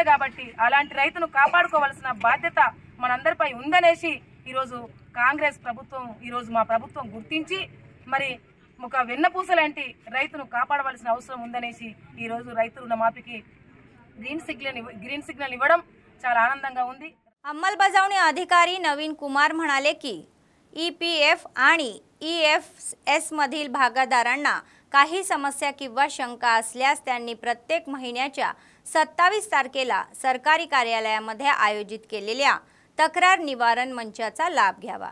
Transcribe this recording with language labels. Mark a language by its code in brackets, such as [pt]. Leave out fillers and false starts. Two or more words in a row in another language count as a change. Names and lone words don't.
[te] కాబట్టి అలాంటి రైతును కాపాడుకోవాల్సిన బాధ్యత మనందరిపై ఉందనేసి ఈరోజు కాంగ్రెస్ ప్రభుత్వం, ఈరోజు మా ప్రభుత్వం గుర్తించి మరి ఒక వెన్నపూస లాంటి రైతును కాపాడవలసిన అవసరం ఉందనేసి ఈరోజు రైతు రుణమాఫీకి [en] green signal [te] ఇవ్వడం చాలా ఆనందంగా ఉంది। [mr] अंमलबजावणी अधिकारी नवीन कुमार म्हणाले की ईपीएफ आणि ईएफएस मधील भागीदारांना काही समस्या किंवा शंका असल्यास त्यांनी प्रत्येक महिन्याच्या 27 तारखेला सरकारी कार्यालयामध्ये आयोजित केलेल्या तक्रार निवारण मंचाचा लाभ घ्यावा।